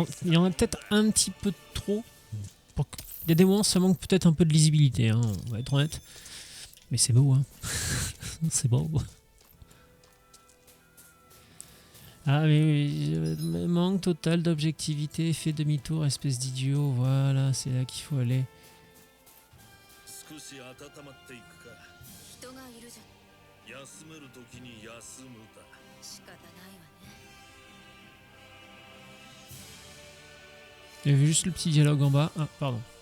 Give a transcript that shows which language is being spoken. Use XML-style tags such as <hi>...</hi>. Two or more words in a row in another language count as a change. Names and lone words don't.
<fr>Il y en a peut-être un petit peu trop. Il y a des moments ça manque peut-être un peu de lisibilité, hein, on va être honnête. Mais c'est beau, hein. C'est beau. Ah mais manque total d'objectivité, fait demi-tour, espèce d'idiot. Voilà, c'est là qu'il faut aller.</fr> <ja>少し温まっていくか。人がいるじゃん休める時に休むだ。仕方ないわね</ja> <fr>Il y avait juste le petit dialogue en bas. Ah, pardon.</fr>